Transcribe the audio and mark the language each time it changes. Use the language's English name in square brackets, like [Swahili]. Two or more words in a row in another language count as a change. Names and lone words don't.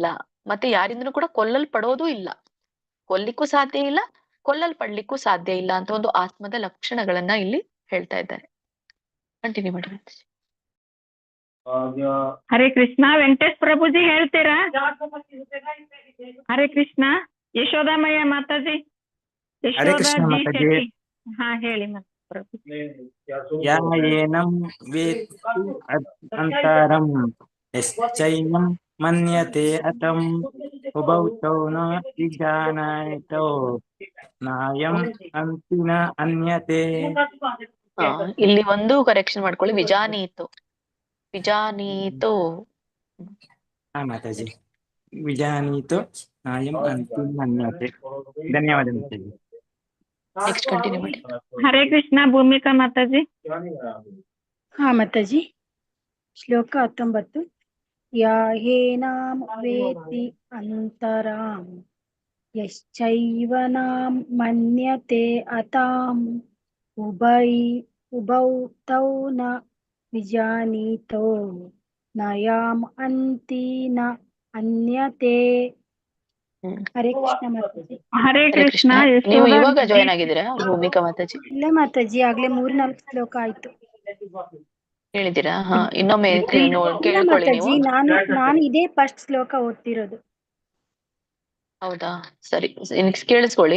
[Kannada] ಮತ್ತೆ ಯಾರಿಂದನೂ ಕೂಡ ಕೊಲ್ಲಲ್ಪಡೋದು ಇಲ್ಲ, ಕೊಲ್ಲಿಕ್ಕೂ ಸಾಧ್ಯ ಇಲ್ಲ, ಕೊಲ್ಲಲ್ಪಡ್ಲಿಕ್ಕೂ ಸಾಧ್ಯ ಇಲ್ಲ ಅಂತ ಒಂದು ಆತ್ಮದ ಲಕ್ಷಣಗಳನ್ನ ಇಲ್ಲಿ ಹೇಳ್ತಾ ಇದ್ದಾರೆ. ಕಂಟಿನ್ಯೂ ಮಾಡಿ. ಹರೇ ಕೃಷ್ಣ. ವೆಂಕಟೇಶ್ ಪ್ರಭುಜಿ ಹೇಳ್ತೀರಾ? ಹರೇ ಕೃಷ್ಣ. ಯಶೋದಾಮಯ್ಯ ಮಾತಾಜಿ, ಯಶೋದಾಜಿ ಶೆಟ್ಟಿ. ಹಾ ಹೇಳಿ ಮತ್ತೆ ಪ್ರಭುಜಿ. [Sanskrit] ಯಾ ಏನಂ ವೇತ್ತಿ ಅಂತರಂ ಯಶ್ಚೈನಂ ಮನ್ಯತೆ ಹತಂ ಉಭೌ ತೌ ನ ವಿಜಾನೀತೋ ನಾಯಂ ಹಂತಿ ನ ಹನ್ಯತೆ. [Kannada] ಇಲ್ಲಿ ಒಂದು ಕರೆಕ್ಷನ್ ಮಾಡ್ಕೊಳ್ಳಿ. ವಿಜಾನೀತು, ವಿಜಾನೀತು. [Sanskrit] ಮಾತಾಜಿ, ವಿಜಾನೀತು ನಾಯಂ ಹಂತಿ ನ ಹನ್ಯತೆ. [Kannada] ಧನ್ಯವಾದ ಮಾತಾಜಿ. ನೆಕ್ಸ್ಟ್ ಕಂಟಿನ್ಯೂ ಮಾಡಿ. ಹರೇ ಕೃಷ್ಣ. ಭೂಮಿಕಾ ಮಾತಾಜಿ. ಹಾ ಮಾತಾಜಿ. ಶ್ಲೋಕ 19. [Sanskrit] ಯಾಹೇನಾಂ ವೇತ್ತಿ ಅಂತರಾಂ ಯಶ್ಚೈವ ನಾಂ ಮನ್ಯತೆ ಅತಾಂ ಉಭೌ ತೌ ನ ವಿಜಾನೀತೋ ನಯಾಂ ಹಂತಿ ನ ಹನ್ಯತೆ. [Kannada] ಹರೇ ಕೃಷ್ಣ ಮಾತಾಜಿ. ಹರೇ ಕೃಷ್ಣ. ನೀವು ಇವಾಗ ಜಾಯ್ನ್ ಆಗಿದ್ದೀರಾ ಭೂಮಿಕಾ ಮಾತಾಜಿ? ಇಲ್ಲ ಮಾತಾಜಿ, ಆಗ್ಲೇ 3-4 ಶ್ಲೋಕ ಆಯ್ತು. ಹೇಳಿದ್ದೀರಾ? ಹಾ, ಇನ್ನೊಮ್ಮೆ ಇಲ್ಲ ಕೇಳ್ಕೊಳ್ಳಿ ನೀವು. ಮಾತಾಜಿ, ನಾನು ಇದೇ ಫಸ್ಟ್ ಶ್ಲೋಕ ಓದ್ತಿರೋದು. ಹೌದಾ? ಸರಿ, ಕೇಳಿಸ್ಕೊಳ್ಳಿ.